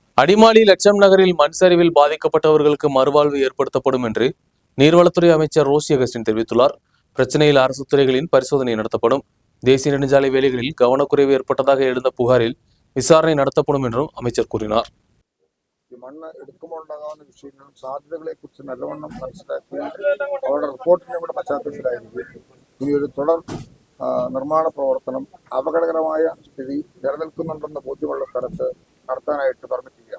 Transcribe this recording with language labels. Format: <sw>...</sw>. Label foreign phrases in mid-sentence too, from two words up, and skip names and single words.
<ta>அடிமாலி லட்சம் நகரில் மண் சரிவில் பாதிக்கப்பட்டவர்களுக்கு மறுவாழ்வு ஏற்படுத்தப்படும் என்று நீர்வளத்துறை அமைச்சர் ரோசி அகஸ்டின் தெரிவித்துள்ளார். பிரச்சனையில் அரசு துறைகளின் பரிசோதனை நடத்தப்படும். தேசிய நெடுஞ்சாலை வேலைகளில் கவனக்குறைவு ஏற்பட்டதாக எழுந்த புகாரில் விசாரணை நடத்தப்படும் என்றும் அமைச்சர் கூறினார்.</ta> <ml>മണ്ണ് എടുക്കുമ്പോൾ ഉണ്ടാകാവുന്ന വിഷയങ്ങളും സാധ്യതകളെ കുറിച്ച് നല്ലവണ്ണം മനസ്സിലാക്കി അവരുടെ റിപ്പോർട്ടിന്റെ കൂടെ പശ്ചാത്തലത്തിലായിരിക്കും ഈ ഒരു തുടർ നിർമ്മാണ പ്രവർത്തനം അപകടകരമായ സ്ഥിതി നിലനിൽക്കുന്നുണ്ടെന്ന് ബോധ്യമുള്ള സ്ഥലത്ത് നടത്താനായിട്ട് പെർമിറ്റ് ചെയ്യാം.</ml>